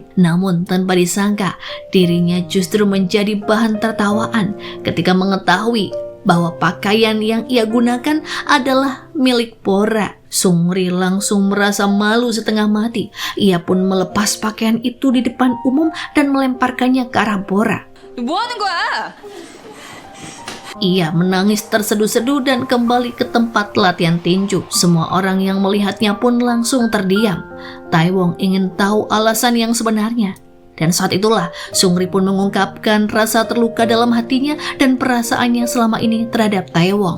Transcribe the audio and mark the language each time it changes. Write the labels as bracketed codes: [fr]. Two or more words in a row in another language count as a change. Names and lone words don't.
[id] Namun tanpa disangka, dirinya justru menjadi bahan tertawaan ketika mengetahui bahwa pakaian yang ia gunakan adalah milik Bora. Seungri langsung merasa malu setengah mati. Ia pun melepas pakaian itu di depan umum dan melemparkannya ke arah Bora. [ko] 뭐 하는 거야? [id] Ia menangis terseduh-seduh dan kembali ke tempat latihan tinju. Semua orang yang melihatnya pun langsung terdiam. Taewong ingin tahu alasan yang sebenarnya. Dan saat itulah Seungri pun mengungkapkan rasa terluka dalam hatinya dan perasaannya selama ini terhadap Taewong.